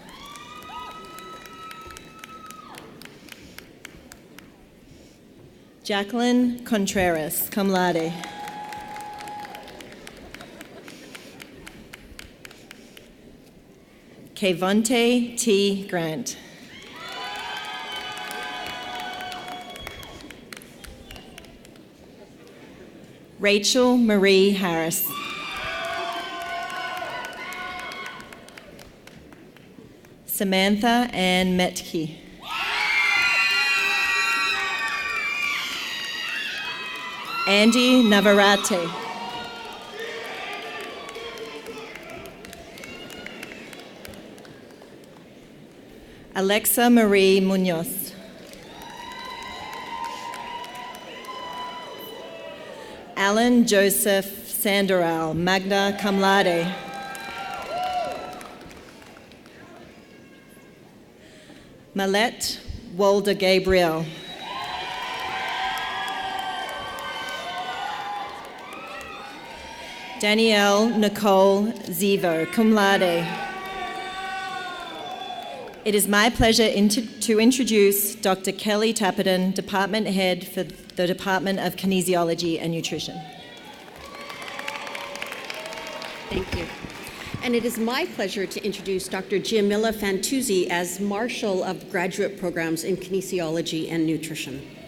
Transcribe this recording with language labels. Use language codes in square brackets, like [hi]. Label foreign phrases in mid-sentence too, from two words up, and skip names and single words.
[en] Jacqueline Contreras, [la] cum laude. [en] Kevonte T. Grant. Rachel Marie Harris. Samantha Ann Metke. Andy Navarrete. Alexa Marie Munoz. Alan Joseph Sandoral, [la] magna cum laude. [en] Malette Walder Gabriel. Danielle Nicole Zivo, [la] cum laude. [en] It is my pleasure to introduce Dr. Kelly Tapperton, Department Head for the Department of Kinesiology and Nutrition. Thank you. And it is my pleasure to introduce Dr. Giamilla Fantuzzi as Marshal of Graduate Programs in Kinesiology and Nutrition.